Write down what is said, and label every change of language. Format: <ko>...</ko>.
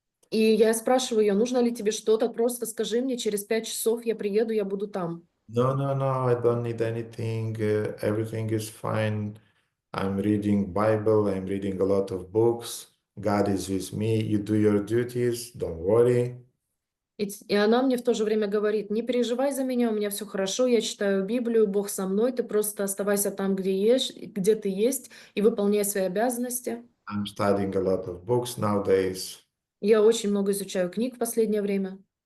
<ru>И я спрашиваю ее: нужно ли тебе что-то, просто скажи мне, через 5 часов я приеду, я буду там.</ru> <en>No, I don't need anything. Everything is fine. I'm reading Bible. I'm reading a lot of books. God is with me. You do your duties. Don't worry.</en> <ru>И она мне в то же время говорит: не переживай за меня, у меня все хорошо, я читаю Библию, Бог со мной, ты просто оставайся там, где ты есть, и выполняй свои обязанности.</ru> <en>I'm studying a lot of books nowadays,</en> <ru>Я очень много изучаю книг в последнее время,</ru>